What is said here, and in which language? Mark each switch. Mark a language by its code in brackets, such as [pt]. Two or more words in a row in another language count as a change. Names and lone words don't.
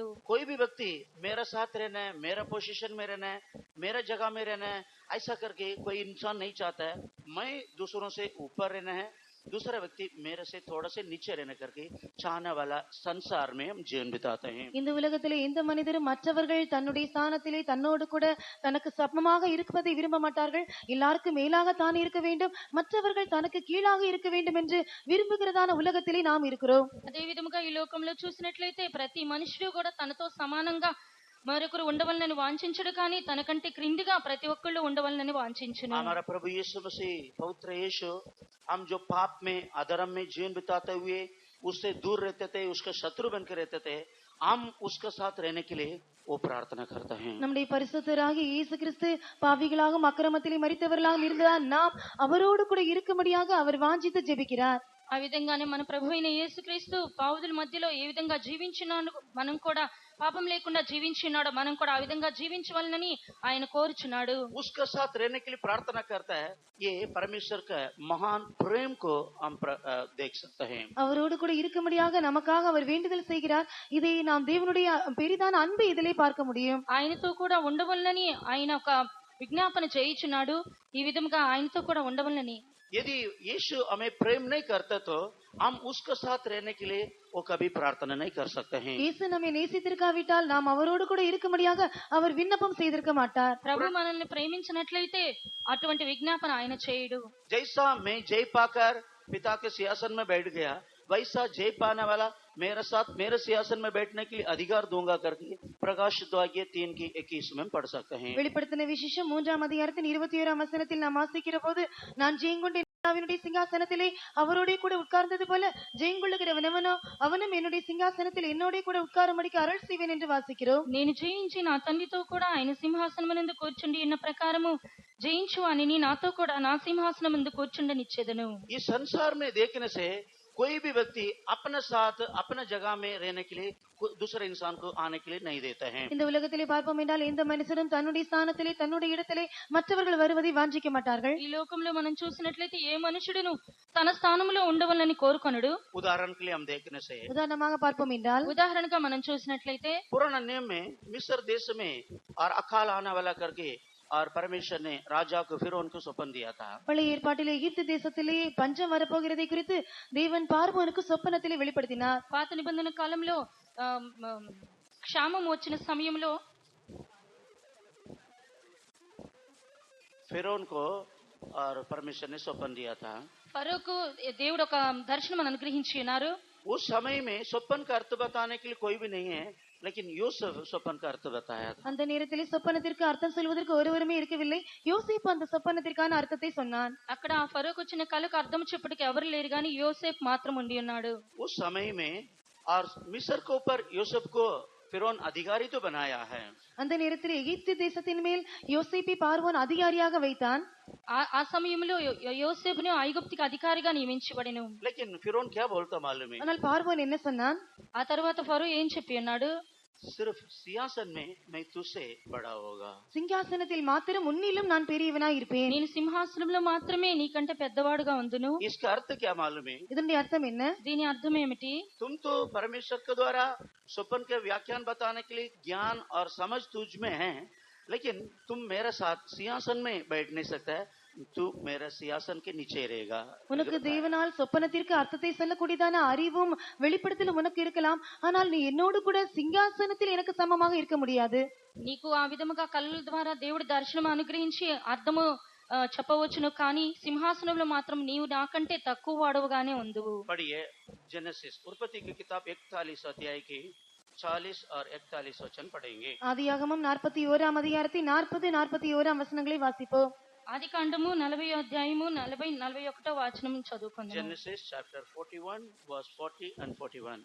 [hi] कोई भी व्यक्ति मेरा साथ रहना है, मेरा पोजीशन में रहना है, मेरा जगह में रहना है, ऐसा करके कोई इंसान नहीं चाहता है. मैं दूसरों से ऊपर रहना है, दूसरा व्यक्ति मेरे से थोड़ा से नीचे रहने करके चाहने वाला संसार में हम जीवन बिताते हैं. [ta] இந்த உலகத்திலே எந்த மனிதரும் மற்றவர்கள் தன்னுடைய ஸ்தானத்திலே தன்னோடு கூட தனக்கு சமமாக இருப்பதை விரும்ப மாட்டார்கள். எல்லாருக்கும் மேலாக தான் இருக்க வேண்டும், மற்றவர்கள் தனக்கு கீழாக இருக்க வேண்டும் என்று விரும்புகிறதான உலகத்திலே நாம் இருக்கிறோம். [te] అదే విధముగా ఈ లోకంలో చూసినట్లయితే ప్రతి మనుషుడు కూడా తనతో సమానంగా మరొకరు ఉండవలనని వాంఛించడు కానీ తనకంటే క్రిందిగా ప్రతి ఒక్కళ్ళు ఉండవలనని వాంఛించును. [hi] हमारा प्रभु यीशु मसीह पवित्र यीशु हम जो पाप में अधर्म में जीवन बिताते हुए उससे दूर रहते थे, उसका शत्रु बनकर रहते थे, हम उसके साथ रहने के लिए वो प्रार्थना करते हैं। [ta] நம்முடைய பரிசுத்தராகிய இயேசு கிறிஸ்து பாவிகளாகவும் அக்கிரமத்திலே மரித்தவர்களாகவும் இருந்தால் நாம் அவரோடு கூட இருக்கும்படியாக அவர் வாஞ்சித்து ஜெபிக்கிறார். [te] ఆ విధంగానే మన ప్రభు అయిన యేసుక్రీస్తు పావుదుల మధ్యలో ఏ విధంగా జీవించినాడు, మనం కూడా పాపం లేకుండా జీవించినాడు, మనం కూడా ఆ విధంగా జీవించవాలని ఆయన కోరుచున్నాడు. [hi] उसके साथ रहने के लिए प्रार्थना करता है। ये परमेश्वर का महान प्रेम को हम देख सकते हैं। [ta] அவரோடு கூட இருக்கும்படியாக நமக்காக அவர் வேண்டுதல் செய்கிறார். இதை நாம் தேவனுடைய பெரிதான அன்பை இதிலே பார்க்க முடியும். [te] ఆయనతో కూడా ఉండవలనని ఆయన ఒక విజ్ఞాపన చేయుచున్నాడు. ఈ విధంగా ఆయనతో కూడా ఉండవలనని. [hi] यदि यीशु हमें प्रेम नहीं करता तो हम उसके साथ रहने के लिए वो कभी प्रार्थना नहीं कर सकते हैं। [ta] இயேசு நம்மை நேசித்திருக்காவிட்டால் நாம் அவரோடு கூட இருக்கும்படியாக அவர் விண்ணப்பம் செய்திருக்க மாட்டார். [te] ప్రభు మనల్ని ప్రేమించినట్లయితే అటువంటి విజ్ఞాపన ఆయన చేయడు. [hi] जैसा मैं जय पाकर पिता के सिंहासन में बैठ गया, वैसा जय पाने वाला मेरे साथ मेरे सिंहासन में बैठने के लिए अधिकार दूंगा करके प्रकाशित वाक्य 3:21 में पढ़ सकते हैं। [ta] வெளிப்படுத்தின விசேஷம் 3ஆம் அதிகாரத்தின் 21ஆம் வசனத்தில் நாம் வாசிக்கிற போது, நான் ஜெயங்கொண்ட பிதாவினுடைய சிங்காசனத்திலே அவரோடே கூட உட்கார்ந்தது போல ஜெயங்கொள்ளுகிறவனவனோ அவனும் என்னுடைய சிங்காசனத்தில் என்னோட கூட உட்காரும்படிக்கு அருள் செய்வேன் என்று வாசிக்கிறோம். [te] నేను జయించి నా తండ్రితో కూడా ఆయన సింహాసనమునందు కూర్చుండి ఉన్న ప్రకారము జయించు అని నాతో కూడా నా సింహాసనమందు కూర్చుండనిచ్చేదను. [hi] इस संसार में देखने से कोई भी व्यक्ति अपने साथ अपने जगह में रहने के लिए दूसरे इंसान को आने के लिए नहीं देता है। [ta] இந்த உலகத்திலே பார்ப்போம் என்றால் எந்த மனுஷனும் தன்னுடைய ஸ்தானத்திலே தன்னுடைய இடத்திலே மற்றவர்கள் வருவதை வாஞ்சிக்க மாட்டார்கள். [te] ఈ లోకంలో మనం చూసినట్లయితే ఏ మనుషుడును తన స్థానంలో ఉండవాలని కోరుకొనడు. [hi] उदाहरण के लिए हम देखने से [ta] உதாரணமாக பார்ப்போம் என்றால், [te] ఉదాహరణగా మనం చూసినట్లయితే [hi] पुराना नियम में मिस्र देश में और अकाल आने वाला करके और परमेश्वर ने राजा को फिरौन को सौंप दिया था। [ta] பழைய ஏற்பாட்டிலே எகிப்து தேசத்திலே பஞ்சம் வரப்போகிறதை குறித்து தேவன் பார்வோனுக்கு சொப்பனத்திலே வெளிப்படுத்தினார். [te] పాత నిబంధన కాలంలో క్షామం వచ్చిన సమయంలో [hi] फिरौन को और परमेश्वर ने सौंप दिया था। [te] ఫరోకు దేవుడు ఒక దర్శనం అనుగ్రహించి ఉన్నారు. [hi] उस समय में स्वप्न का अर्थ बताने के लिए कोई भी नहीं है, लेकिन यूसुफ स्वप्न का अर्थ बताया था। [ta] அந்த நேரத்திலே சொப்பனத்திற்கு அர்த்தம் சொல்வதற்கு ஒருவருமே இருக்கவில்லை. யோசேப்பு அந்த சொப்பனத்திற்கான அர்த்தத்தை சொன்னான். [te] అక్కడ ఆ ఫరోకు వచ్చిన కళకు అర్థం చెప్పుటకు ఎవరు లేరు గాని యోసేపు మాత్రం ఉండి ఉన్నాడు. [hi] उस समय में और मिस्र के ऊपर यूसुफ को फिरौन अधिकारी तो बनाया है। [ta] அந்த நேரத்தில் எகிப்து தேசத்தின் மேல் யோசேப்பை பார்வோன் அதிகாரியாக வைத்தான். [te] ఆ సమయంలో యోసేపును ఐగుప్తుకి అధికారిగా నియమించబడెను. [hi] लेकिन फिरौन क्या बोलता मालूम है? [ta] ஆனால் பார்வோன் என்ன சொன்னான்? [te] ఆ తర్వాత ఫరో ఏం చెప్పి ఉన్నాడు? [hi] सिर्फ सिंहासन में मैं तुझसे बड़ा होगा। [ta] சிங்காசனத்தில் மாத்திரம் உன்னிலும் நான் பெரியவனாய் இருப்பேன். [te] నేను సింహాసనంలో మాత్రమే నీకంటే పెద్దవాడుగా ఉందును. [hi] इसका अर्थ क्या मालूम है? [ta] இதனுடைய அர்த்தம் என்ன? [te] దీని అర్థం ఏమిటి? [hi] तुम तो परमेश्वर के द्वारा स्वप्न के व्याख्यान बताने के लिए ज्ञान और समझ तुझ में है, लेकिन तुम मेरे साथ सिंहासन में बैठ नहीं सकता है, तू मेरे सिंहासन के नीचे रहेगा। [ta] உனக்கு தேவனால் சொப்பனத்திற்கு அர்த்தத்தை சொல்லக்கூடியதான அறிவும் வெளிப்படுத்தலும் உனக்கு இருக்கலாம், ஆனால் நீ என்னோடு கூட சிங்காசனத்தில் எனக்கு சமமாக இருக்க முடியாது. [te] నీకు ఆ విధముగా కళ్ళ ద్వారా దేవుడి దర్శనం అనుగ్రహించి అర్థము చెప్పవచ్చును, కానీ సింహాసనంలో మాత్రం నీవు నాకంటే తక్కువ వాడవుగానే ఉందువు. [hi] पढ़िए जेनेसिस उत्पत्ति की किताब 41 अध्याय की 40 और 41 वचन पढ़ेंगे। [ta] ஆதியாகமம் 41ஆம் அதிகாரத்தின் 40, 41ஆம் வசனங்களை வாசிப்போம். [te] ఆది కాండము 40వ అధ్యాయము 40, 41వ వచనం చదువుకుందాం. [en] Genesis chapter 41 verse 40 and 41.